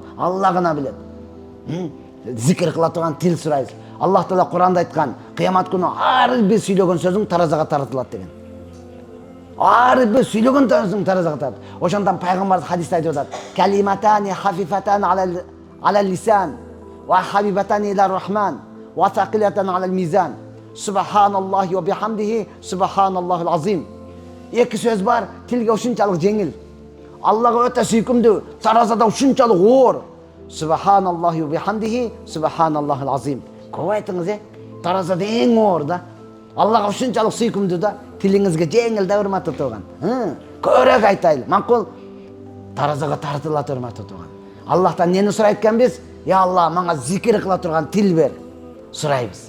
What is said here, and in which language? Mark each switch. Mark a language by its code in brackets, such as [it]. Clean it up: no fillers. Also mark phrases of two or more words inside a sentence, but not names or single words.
[ky] Алла гана билет. Зикир кыла турган тил сурайбыз. Аллах Таала Куранда айткан, кыямат күнү ар бир сүйлөгөн сөзүң таразага тартылат деген. Ар бир сүйлөгөн сөзүң таразага тартылат. Ошондон пайгамбар хадисте айтып атат: [ar] "كلمتان خفيفتان على اللسان وحبيبتان إلى الرحمن وثقيلتان على الميزان. سبحان الله وبحمده، سبحان الله العظيم." [ky] Эки сөз бар, тилге ушунчалык жеңил. Аллага өтө сүйкүмдүү, таразада ушунчалык оор. [ar] سبحان الله وبحمده، سبحان الله العظيم. [ky] Көп айтыңыз, таразада эң оор да. Аллага ушунчалык сүйкүмдүү да, тилиңизге жеңил да, урматтуу туган. Көбүрөөк айтайлы. Макул таразага тартылат, урматтуу туган. Аллахтан нени сурайт экенбиз? Я Алла, мага зикир кыла турган тил бер. Сурайбыз.